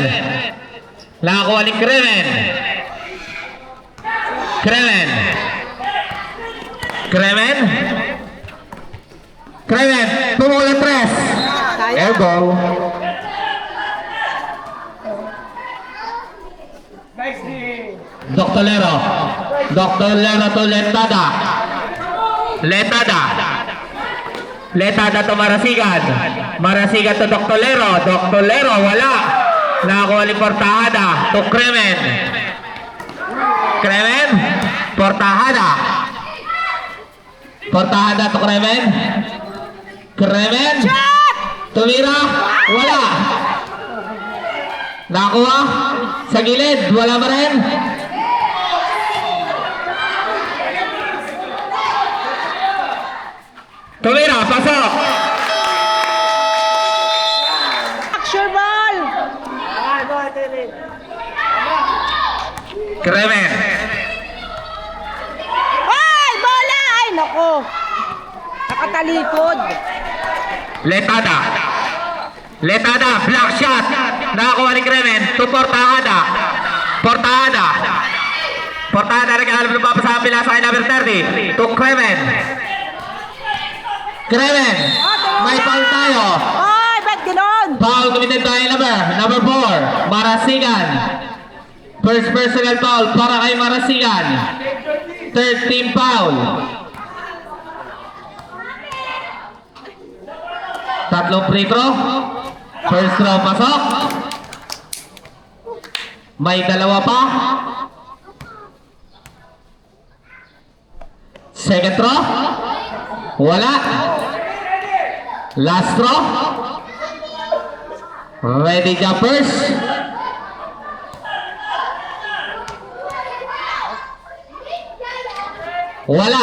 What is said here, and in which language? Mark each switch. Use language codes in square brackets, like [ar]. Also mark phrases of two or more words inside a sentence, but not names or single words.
[tl] Nakakuha ni Kremen. Kremen. Kremen. Kremen. Tumula tres. [en] Air ball. Nice D! Dr. Lero. Dr. Lero to Letada. Letada. Letada to Marasigan. Marasigan to Dr. Lero. Dr. Lero wala. [tl] Nakakuha ni Portajada to Kremen. Kremen. Portajada. Portajada to Kremen. Kremen. Tumira. Wala. Nakakuha. Sa gilid. Wala pa rin. Tumira. Pasok. [en] Action ball. Kremen. [tl] Ay, bola! Ay, nako. Nakatalikod. [en] Letada. Letada. Black shot. [tl] Nakakuha ni Kremen. To Portajada. Portajada. Portajada. Nag-aalam ng papasabi lang sa kay number 30. To Kremen. Kremen. May foul tayo. Ay, ba't gano'n? [en] Foul committed tayo number 4. Marasigan. First personal foul [tl] para kay [en] Marasigan. Third team foul. Tatlong free throw. First throw [tl] pasok. May dalawa pa. [en] Second throw. Wala. Last throw. Ready jumpers. Wala.